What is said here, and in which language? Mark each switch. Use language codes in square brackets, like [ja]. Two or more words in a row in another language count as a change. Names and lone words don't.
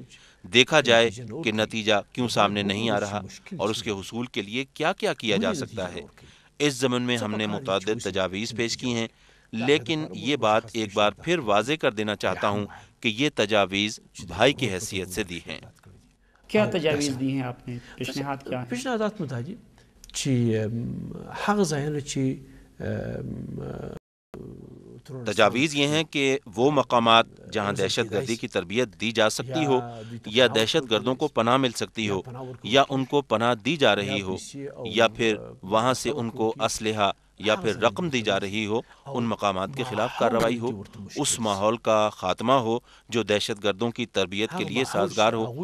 [ur] دیکھا جائے کہ نتیجہ کیوں سامنے نہیں آ رہا اور اس کے حصول کے لیے کیا کیا کیا جا سکتا ہے. اس ضمن میں ہم نے متعدد تجاویز پیش کی ہیں، لیکن یہ بات ایک بار پھر واضح کر دینا چاہتا ہوں کہ یہ تجاویز بھائی کی حیثیت سے دی ہیں. کیا تجاویز دی ہیں آپ نے؟ پیشنہاد کیا ہیں؟ [ps] پیشنہادات مو دا دي چې هغه ځایونه چې [ur] تجاویز یہ ہیں کہ وہ مقامات جہاں دہشت گردی کی تربیت دی جا سکتی ہو یا دہشت گردوں کو پناہ مل سکتی ہو یا ان کو پناہ دی جا رہی ہو یا پھر وہاں سے ان کو اسلحہ یا پھر رقم دی جا رہی ہو، ان مقامات کے خلاف کارروائی ہو، اس ماحول کا خاتمہ ہو جو دہشت گردوں کی تربیت کے لیے سازگار ہو.